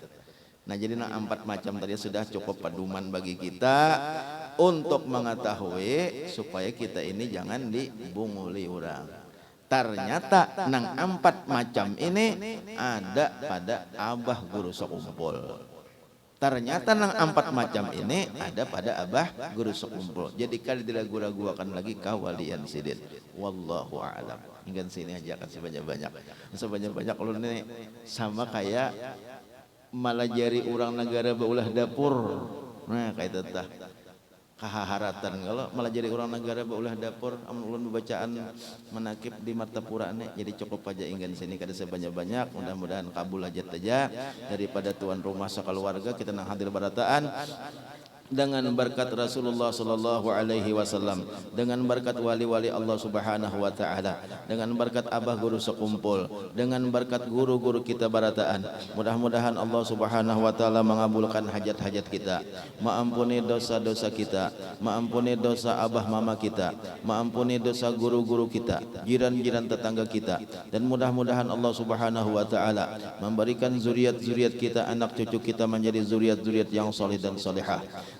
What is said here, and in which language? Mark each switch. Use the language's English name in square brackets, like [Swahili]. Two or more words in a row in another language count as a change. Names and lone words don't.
[Banjar] Nah jadi nang 4 macam tadi sudah cukup paduman bagi kita untuk mengetahui supaya kita ini jangan dibunguli orang. Ternyata nang 4 macam ini ada pada abah guru sekumpul. Ternyata nang 4 macam ini ada pada abah guru sekumpul. Jadi kali diragu-raguakan lagi kawalian sidin. [Arabic] Wallahu a'lam. [Banjar] Hingga sini aja kan sebanyak-banyak kalau ini sama kayak malajari orang negara baulah dapur. Nah kayak itu tah kahaharatan kalau malajari orang negara baulah dapur amun ulun bacaan menakib di martapura nih. Jadi cukup aja ingin sini kada sebanyak-banyak, mudah-mudahan kabul hajat aja daripada tuan rumah sekeluarga kita nang hadir barataan dengan berkat Rasulullah [Arabic] sallallahu alaihi wasallam, [Banjar] dengan berkat wali-wali Allah [Arabic] Subhanahu wa taala, [Banjar] dengan berkat abah guru sekumpul, dengan berkat guru-guru kita barataan. Mudah-mudahan Allah [Arabic] Subhanahu wa taala [Banjar] mengabulkan hajat-hajat kita, mengampuni dosa-dosa kita, mengampuni dosa abah mama kita, mengampuni dosa guru-guru kita, jiran-jiran tetangga kita, dan mudah-mudahan Allah [Arabic] Subhanahu wa taala [Banjar] memberikan zuriat-zuriat kita, anak cucu kita menjadi zuriat-zuriat yang saleh dan salehah.